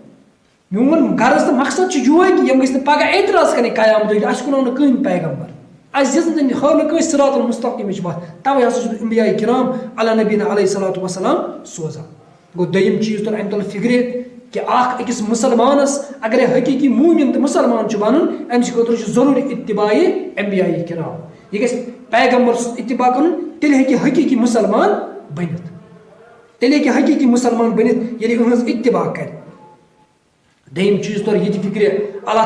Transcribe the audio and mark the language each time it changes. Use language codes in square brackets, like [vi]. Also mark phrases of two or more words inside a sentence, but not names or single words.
[ks] میون غرض تہٕ مقصد چھُ یِہوے کہِ یِم گٔژھۍ نہٕ پگاہ اعتراض کرٕنۍ قیامتٕکۍ دۄہ اَسہِ کُنو نہٕ کٕہٕنۍ پیغمبر اَسہِ دِژ نہٕ ہٲو نہٕ کٲنٛسہِ صراط المستقیٖمٕچ وَتھ تَوے ہسا چھُس بہٕ انبیاء کرام [ar] علی نبینا علیہ الصلوۃ والسلام [ks] سوزان گوٚو دوٚیِم چیٖز توٚر اَمہِ تُل فِکرِ کہِ اکھ أکِس مُسلمانس اگرے حقیٖقی موٗمِن تہٕ مُسلمان چھُ بنُن أمۍ سٕنٛدِ خٲطرٕ چھُ ضروٗری اتباعِ انبیاء کرام یہِ گژھِ پیغمبر سُنٛد اتباع کرُن تیٚلہِ ہیٚکہِ حقیٖقی مُسلمان بٔنِتھ تیٚلہِ ہیٚکہِ حقیٖقی مُسلمان بٔنِتھ ییٚلہِ یِہٕنٛز اتباع کرِ دوٚیِم چیٖز توٚر یہِ تہِ فِکرِ اللہ